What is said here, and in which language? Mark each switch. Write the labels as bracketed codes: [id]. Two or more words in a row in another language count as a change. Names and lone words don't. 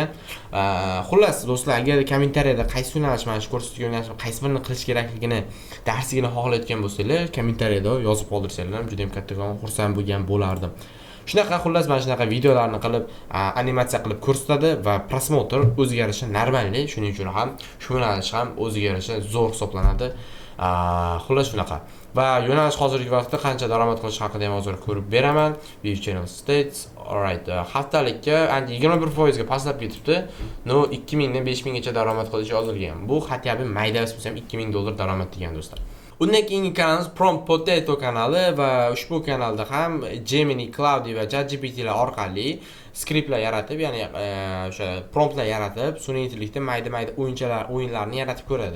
[uz] Xullas do'stlar, agar kommentariyada qaysi yo'nalish mana shu ko'rsatgan yo'nalish qaysi birini qilish kerakligini darsligini xohlayotgan bo'lsangiz, kommentariyada yozib qoldirsanglar juda ham kattakon xursand bo'lgan bo'lardim. Shunaqa xullas mana shunaqa videolarni qilib, animatsiya qilib ko'rsatadi va prosmotr o'zgarishi normalniy, shuning uchun ham shu yo'nalish ham o'zgarishi zo'r hisoblanadi. Xullas shunaqa. Va yo'nalish hozirgi vaqtda qancha daromad qilish haqida ham hozir ko'rib beraman. [en] View channel states. Alright. [uz] Haftalikka 21% ga pastlab ketibdi. No 2000 dan 5000 gacha daromad qilish yozilgan. Bu xatyabi mayda bo'lsa ham $2000 daromad degan do'stlar. Undan keyingi kanalimiz Prompt Potato kanali va ushbu kanalda ham Gemini, Cloudy va ChatGPT orqali skriptlar yaratib, ya'ni o'sha promptlar yaratib, sun'iy intellektda mayda-mayda o'yinlarni yaratib ko'radi.